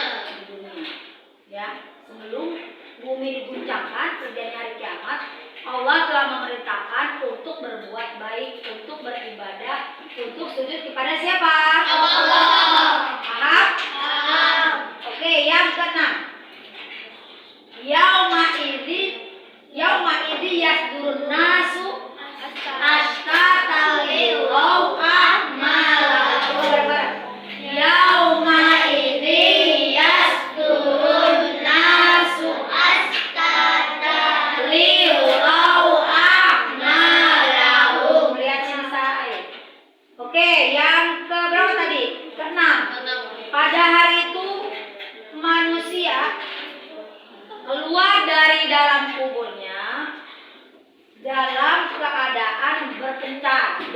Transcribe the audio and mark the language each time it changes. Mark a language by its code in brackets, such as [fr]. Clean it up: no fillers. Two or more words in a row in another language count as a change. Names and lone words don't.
[id] Ya, sebelum bumi diguncangkan terjadi hari kiamat, Allah telah memerintahkan untuk berbuat baik, untuk beribadah, untuk sujud kepada siapa? Allah. Paham? Oke, yang keenam. [ar] يوم إذ يصدر الناس أشتاتا ليروا أعمالهم. يوم إذ يصدر الناس أشتاتا ليروا أعمالهم. [id] Lihat sini saya. Oke, yang ke berapa tadi? Keenam. Pada hari itu manusia keluar dari dalam kuburnya dalam keadaan berpencar.